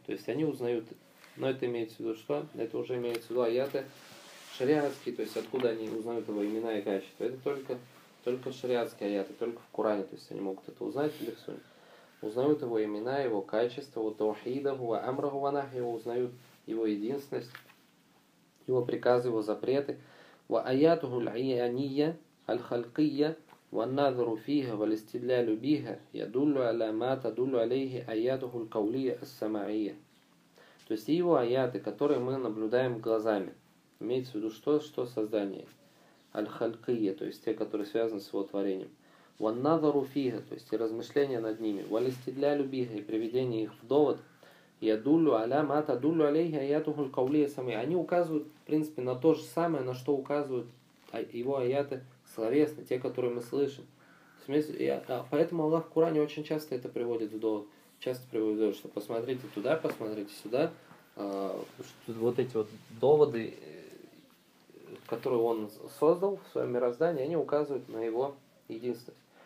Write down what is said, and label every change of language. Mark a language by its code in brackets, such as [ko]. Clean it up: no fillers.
[ru] То есть они узнают, но это имеется в виду что? Это уже имеется в виду аяты шариатские, то есть откуда они узнают его имена и качества. Это только шариатские аяты, только в Коране, то есть они могут это узнать или в Сунне. Узнают его имена, его качества, [ar] وَتَوْحِيدَهُ وَأَمْرَهُ وَنَهْيَهُ. [ru] Узнают его единственность, его приказы, его запреты. [ar] وَأَيَاتُهُ الْعِيَانِيَّ الْخَلْقِيَّ والنظر فيها والاستدلال بها يدل على ما تدل عليه آياته القولية السمعية. [ru] То есть его аяты, которые мы наблюдаем глазами, имеется в виду что создание, аль-халькия, то есть те, которые связаны с его творением. [ar] والنظر فيها, [ru] то есть и размышления над ними, [ar] والاستدلال بها, [ru] и приведение их в довод, [ar] يدل على ما تدل عليه آياته القولية السمعية. [ru] Они указывают, в принципе, на то же самое, на что указывают его аяты словесно, те, которые мы слышим. Поэтому Аллах в Коране очень часто это приводит в довод. Часто приводит в довод, что посмотрите туда, посмотрите сюда. Вот эти вот доводы, которые он создал в своем мироздании, они указывают на его единственность.